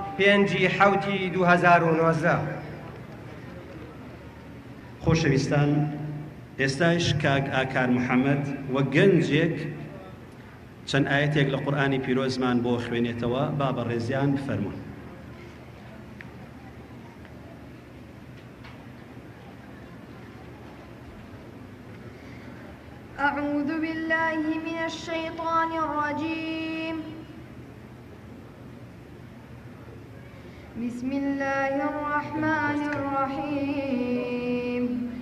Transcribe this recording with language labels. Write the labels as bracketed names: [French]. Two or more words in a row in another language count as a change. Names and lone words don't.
[Central Kurdish] 5/7/2019. خۆشەویستان، ئێستاش کاک ئاکار محەممەد وە گەنجێک چەند ئاەتێک لە قورئانی پیرۆزمان بۆ خوێنێتەوە، با بەڕێزیان بفەرمون. [Arabic] أعوذ بالله من الشيطان الرجيم. بسم الله الرحمن الرحيم.